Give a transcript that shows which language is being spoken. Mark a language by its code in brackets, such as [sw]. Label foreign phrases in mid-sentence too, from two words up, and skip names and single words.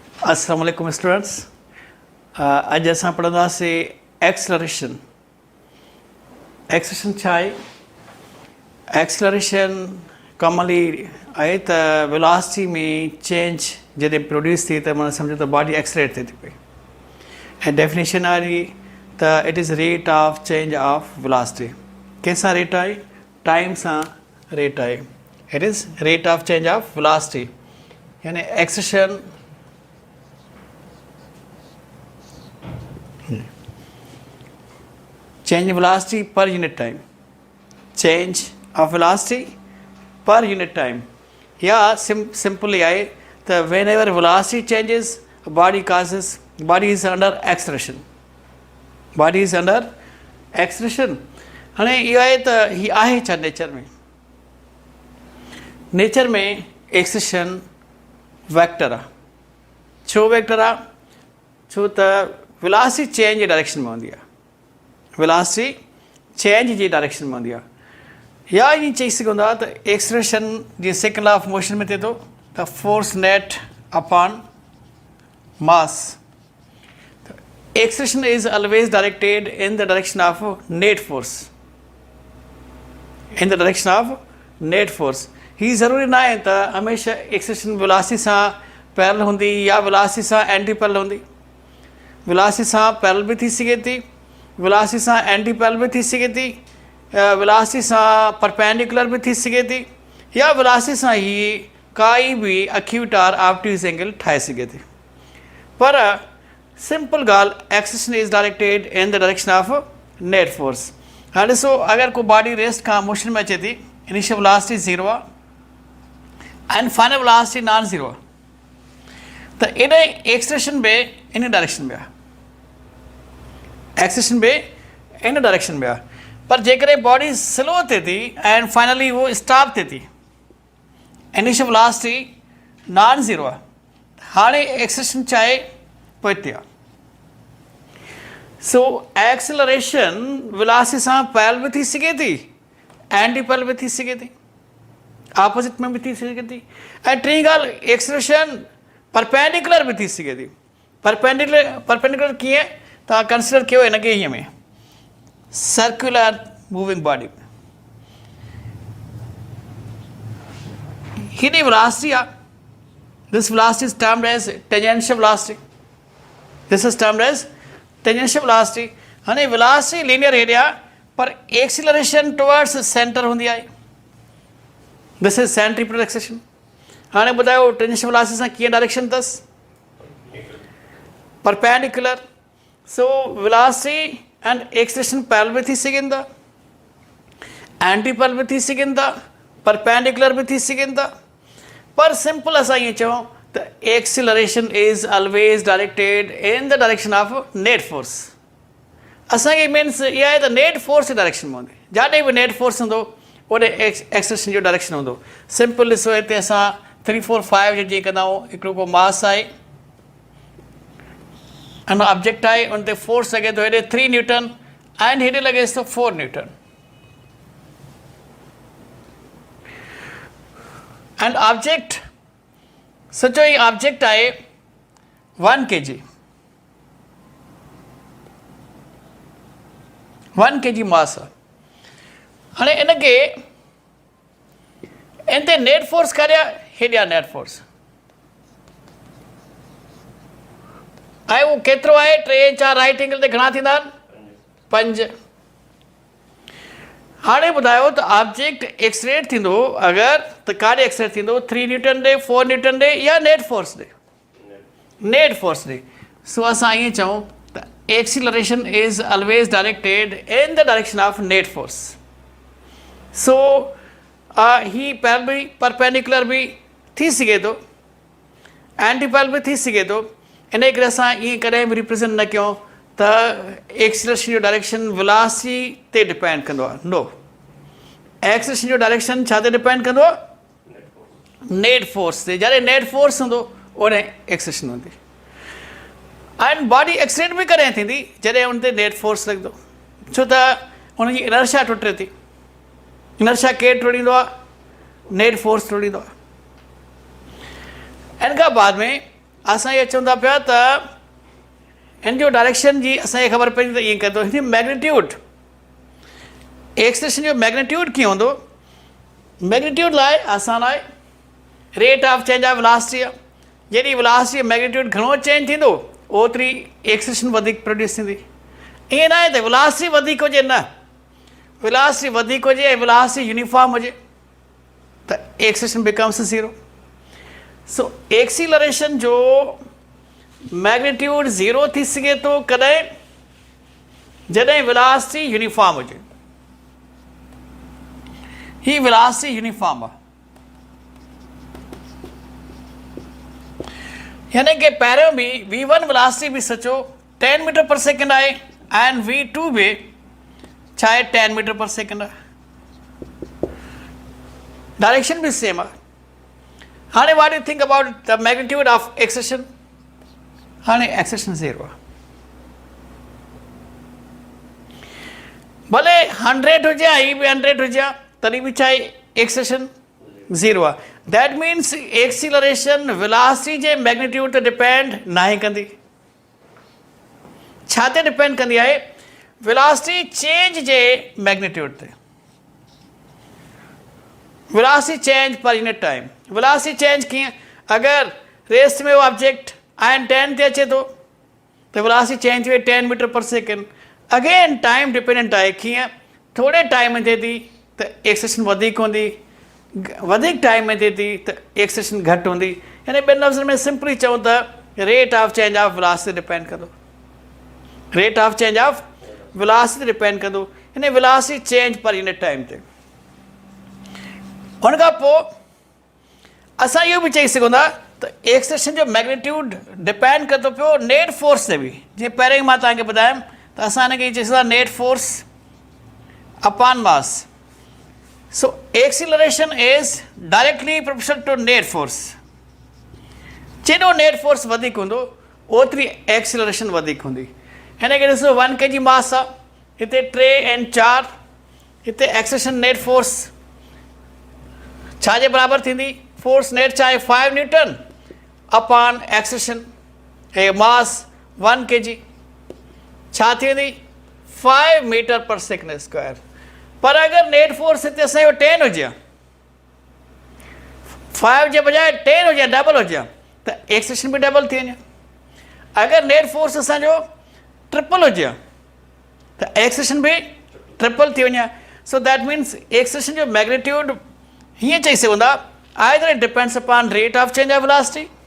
[ar] السلام عليكم [sd] स्टूडेंट्स। अॼु असां पढ़ंदासीं एक्सलरेशन। एक्सलरेशन छा आहे? [en] acceleration commonly [sd] आहे त वेलोसिटी में चेंज जॾहिं प्रोड्यूस थिए त माना सम्झो त [en] body accelerate [sd] थिए थी पई। ऐं डेफिनेशन आहे त [en] it is rate of change of velocity. [sd] कंहिंसां रेट आहे? टाइम सां रेट आहे। [en] it is rate of change of velocity, [sd] यानी एक्सलरेशन [en] change in velocity per unit time, change of velocity per unit time. Yeah, simply that whenever velocity changes, body is under acceleration. Body is under acceleration. [sd] हाणे इहो आहे त हीअ आहे छा नेचर में? नेचर में [en] acceleration vector [sd] आहे। छो वेक्टर आहे? छो त [en] velocity change [sd] जी डायरेक्शन में हूंदी आहे। [en] velocity change [sd] जी डायरेक्शन में हूंदी आहे। या ईअं चई सघूं था त एक्सलेशन जीअं [en] second law of motion [sd] में थिए थो त [en] force net upon mass. acceleration is always directed in the direction of net force. in the direction of net force. [sd] हीअ ज़रूरी न आहे त हमेशह [en] acceleration velocity [sd] सां पैरेलल हूंदी या वेलोसिटी सां [en] anti parallel [sd] हूंदी। वेलोसिटी सां पैरेलल बि थी सघे थी, वेलोसिटी सां [en] anti parallel [sd] भी थी सघे थी, वेलोसिटी सां परपेंडिकुलर भी थी सघे थी, या वेलोसिटी सां ही काई भी एक्यूट और [en] obtuse angle [sd] ठाहे सघे थी। पर सिंपल ॻाल्हि, [en] acceleration is directed in the direction of net force. [sd] हाणे ॾिसो, अगरि को [en] body rest [sd] खां मोशन में अचे थी, [en] initial velocity [sd] 0 आहे [en] and final velocity non [sd] 0 आहे, त इन एक्सलेशन बि इन डायरेक्शन में आहे। एक्सलेशन बि इन डायरेक्शन में आहे। पर जेकॾहिं [en] body slow [sd] थिए थी [en] and finally [sd] वो स्टॉप थिए थी, [en] initial velocity non [sd] 0 आहे, हाणे एक्सलेशन छा आहे? पोइते आहे। [en] so acceleration velocity [sd] सां पैरेलल भी थी सघे थी, [en] anti parallel [sd] भी थी सघे थी, ऑपोजिट में भी थी सघे थी, ऐं टीं ॻाल्हि [en] acceleration perpendicular [sd] भी थी सघे थी। परपेंडिकुलर कीअं? तव्हां कंसिडर कयो हिनखे हीअं में [en] circular moving body. हेॾी वेलोसिटी आहे, this velocity is termed as tangential velocity. this is termed as tangential velocity. [sd] हाणे [en] velocity linear [sd] हेॾे आहे, पर [en] acceleration towards center [sd] हूंदी आहे। [en] this is centripetal acceleration. [sd] हाणे ॿुधायो [en] tangential velocity [sd] सां कीअं डायरेक्शन अथसि? परपेंडिकुलर। [en] so velocity and acceleration parallel [sd] भी थी सघनि था, [en] anti parallel [sd] भी थी सघनि था, परपेंडिकुलर भी थी सघनि था। पर सिंपल असां ईअं चऊं त [en] acceleration is always directed in the direction of net force. [sd] असांखे मीन्स इहा आहे त [en] net force [sd] जी डायरेक्शन में हूंदी। जाॾे बि [en] net force [sd] हूंदो ओॾे एक्सलेशन जो डायरेक्शन हूंदो। सिंपल ॾिसो, हिते असां 3, 4, 5 जो जीअं कंदा आहियूं, हिकिड़ो को मास आहे, [en] and object [sd] आहे, उन ते फोर्स लॻे थो हेॾे 3 [en] newton and [sd] हेॾे लॻेसि थो 4 न्यूटन। [en] and object, [sd] सोचो ही ऑब्जेक्ट आहे 1 kg, 1 kg मास आहे। हाणे इनखे इन ते [en] net force [sd] करिया, हेॾे आहे [en] net force, [sd] ऐं उहो केतिरो आहे? 3, 4 [en] right angle [sd] ते घणा थींदा आहिनि? 5। हाणे ॿुधायो त ऑब्जेक्ट एक्सलेट थींदो अगरि त काॾे एक्सलेट थींदो? 3 न्यूटन ॾे, 4 न्यूटन ॾे, या [en] net force [sd] ॾे? [en] net force [sd] ॾे। सो असां ईअं चऊं त [en] acceleration is always directed in the direction of net force. [sd] सो ही पैरेलल भी, परपेंडिकुलर भी थी सघे थो, [en] anti parallel [sd] भी थी सघे थो। इन करे असां ईअं कॾहिं बि रिप्रेज़ेंट न कयूं त एक्सीलरेशन जो डायरेक्शन वेलोसिटी ते डिपेंड कंदो आहे। [en] no, acceleration [sd] जो डायरेक्शन छा ते डिपेंड कंदो आहे? [en] net force [sd] ते। जॾहिं [en] net force [sd] हूंदो ओॾे एक्सीलरेशन हूंदी। [en] and body accelerate [sd] भी कॾहिं थींदी? जॾहिं उन ते [en] net force [sd] लॻंदो, छो त उनजी इनर्शिया टुटे थी। इनर्शिया केरु तोड़ींदो आहे? [en] net force [sd] तोड़ींदो आहे। इन खां बाद में असां इहे चवंदा पिया त हिन जो डायरेक्शन जी असांखे ख़बर पवंदी त ईअं कंदो हिन [en] magnitude acceleration [sd] जो मैग्नीट्यूड कीअं हूंदो मैग्नीट्यूड लाइ असां लाइ [en] rate of change of velocity [sd] आहे जॾहिं [en] velocity magnitude [sd] घणो चेंज थींदो ओतिरी एक्सेलेरेशन वधीक प्रोड्यूस थींदी ईअं न आहे त वेलोसिटी वधीक हुजे न वेलोसिटी वधीक हुजे ऐं [en] velocity uniform [sd] हुजे त [en] acceleration becomes zero so acceleration [sd] जो मैग्नीट्यूड ज़ीरो थी सघे थो कॾहिं जॾहिं [en] velocity uniform [sd] हुजे ही [en] velocity uniform [sd] आहे यानी कि पहिरियों बि v1 वेलोसिटी बि सचो 10 [en] meter per second [sd] आहे [en] and v2 [sd] बि छा आहे 10 [en] meter per second [sd] आहे डायरेक्शन बि सेम आहे हाणे [en] what you think about the magnitude of acceleration [sd] हाणे एक्सेलेरेशन ज़ीरो आहे भले 100 हुजे ही बि 100 हुजे तॾहिं बि छा आहे एक्सेलेरेशन ज़ीरो आहे [en] that means acceleration velocity [sd] जे मैग्नीट्यूड ते डिपेंड नाहे कंदी छा ते डिपेंड कंदी आहे [en] velocity change [sd] जे मैग्नीट्यूड ते [en] velocity change per unit time velocity change [sd] कीअं अगरि [en] rest में object [sd] आयन 10 ते अचे थो त वेलोसिटी [en] change थिए [sd] 10 [en] meter per second again time dependent [sd] आहे कीअं थोरे टाइम में थिए थी त एक्सेलेरेशन वधीक हूंदी वधीक टाइम में थिए थी त एक्सेलेरेशन घटि हूंदी यानी ॿिनि लफ़्ज़नि में सिंपली चऊं त [en] rate of change of velocity [sd] डिपेंड कंदो [en] rate of change of velocity [sd] डिपेंड कंदो यानी [en] velocity change per unit time [sd] ते हुन खां पोइ असां इहो बि चई सघूं था त एक्सेलेरेशन जो मैग्नीट्यूड डिपेंड कंदो पियो [en] net force [sd] ते बि जीअं पहिरियों मां तव्हांखे ॿुधायुमि त असां हिनखे चई सघंदा [en] net force upon mass so acceleration is directly proportional to net force [sd] जेॾो [en] net force [sd] वधीक हूंदो ओतिरी एक्सीलरेशन वधीक हूंदी हिन खे ॾिसो 1 kg मास आहे हिते 3 ऐं 4 हिते [en] acceleration net force [sd] छा जे बराबरि थींदी [en] force net [sd] छा आहे 5 [en] newton upon acceleration [sd] ऐं मास 1 kg छा थी वेंदी 5 [en] meter per second square [sd] पर अगरि [en] net force [sd] हिते असांजो 10 हुजे 5 जे बजाए 10 हुजे डबल हुजे त एक्सेलेरेशन बि डबल थी वञे अगरि [en] net force [sd] असांजो ट्रिपल हुजे त एक्सेलेरेशन बि ट्रिपल थी वञे [en] so that means acceleration [sd] जो मैग्नीट्यूड हीअं चई सघूं था [en] either it depends upon rate of change of velocity